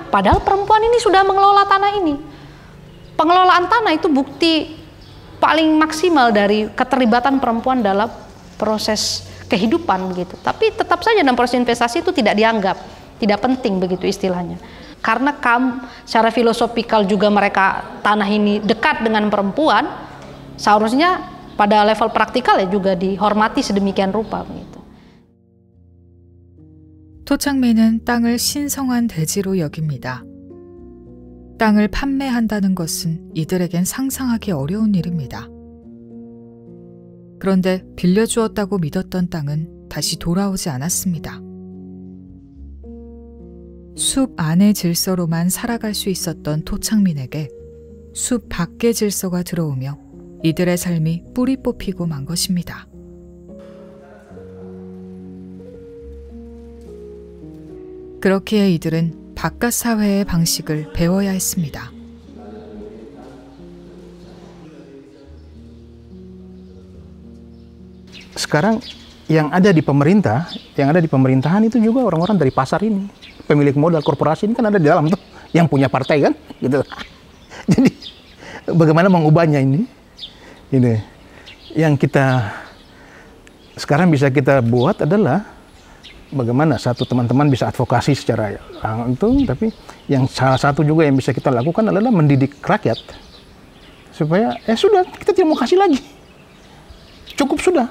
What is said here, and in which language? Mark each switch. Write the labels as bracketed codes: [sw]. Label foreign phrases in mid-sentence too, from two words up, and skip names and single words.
[id] Padahal perempuan ini sudah mengelola tanah ini. Pengelolaan tanah itu bukti paling maksimal dari keterlibatan perempuan dalam proses kehidupan begitu. Tapi tetap saja dalam proses investasi itu tidak dianggap, tidak penting begitu istilahnya. Karena secara filosofikal juga mereka tanah ini dekat dengan perempuan, seharusnya pada level praktikal ya juga dihormati sedemikian rupa begitu. [ko] 토착민은 땅을 신성한 대지로 여깁니다. 땅을 판매한다는 것은 이들에겐 상상하기 어려운 일입니다. 그런데 빌려주었다고 믿었던 땅은 다시 돌아오지 않았습니다. 숲 안의 질서로만 살아갈 수 있었던 토착민에게 숲 밖의 질서가 들어오며 이들의 삶이 뿌리 뽑히고 만 것입니다. 그렇기에 이들은 바깥 사회의 방식을 배워야 했습니다. [id] Sekarang yang ada di pemerintahan itu juga orang-orang dari pasar ini, pemilik modal korporasi ini kan ada di dalam tuh, yang punya partai kan, gitu. Jadi bagaimana mengubahnya ini yang kita sekarang bisa kita buat adalah bagaimana satu teman-teman bisa advokasi secara itu, tapi yang salah satu juga yang bisa kita lakukan adalah mendidik rakyat supaya sudah kita tidak mau kasih lagi, cukup sudah.